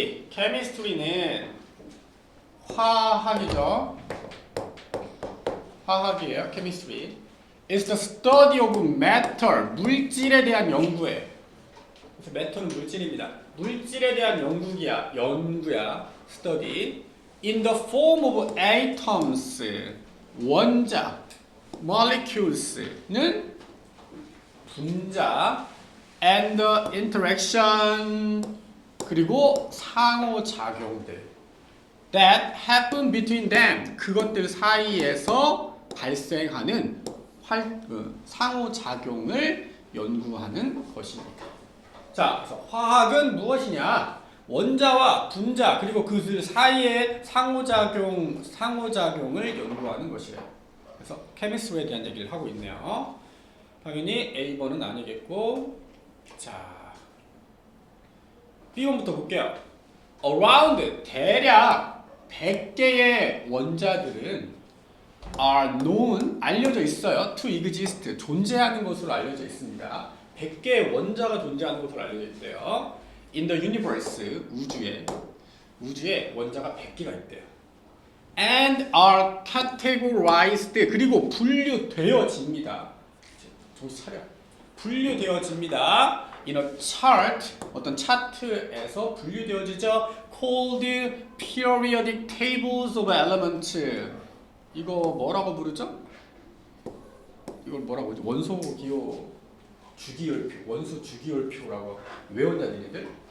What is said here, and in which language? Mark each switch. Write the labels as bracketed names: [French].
[Korean] chemistry는 화학이죠. 화학이에요. [English] chemistry is the study of matter. [Korean] 물질에 대한 연구예요. 그래서 matter는 물질입니다. 물질에 대한 연구야. [English] study in the form of atoms. [Korean] 원자, molecules는 분자, [English] and the interaction, [Korean] 그리고 상호작용들 [English] that happen between them, [Korean] 그것들 사이에서 발생하는 상호작용을 연구하는 것입니다. 자, 그래서 화학은 무엇이냐? 원자와 분자 그리고 그들 사이의 상호작용을 연구하는 것이래요. 그래서 케미스트리에 대한 얘기를 하고 있네요. 당연히 A번은 아니겠고, 자, B번부터 볼게요. [English] Around, [Korean] 대략 100개의 원자들은 [English] are known, [Korean] 알려져 있어요. [English] To exist, [Korean] 존재하는 것으로 알려져 있습니다. 100개의 원자가 존재하는 것으로 알려져 있대요. [English] In the universe, [Korean] 우주에 원자가 100개가 있대요. [English] And are categorized, [Korean] 그리고 분류되어집니다. 정신 차려. 분류되어집니다. [English] In a chart, [Korean] 어떤 차트에서 분류되어지죠. [English] Called periodic tables of elements. [Korean] 이거 뭐라고 부르죠? 이걸 뭐라고 부르죠? 원소 기호 주기율표, 원소 주기율표라고 외웠냐 니네들?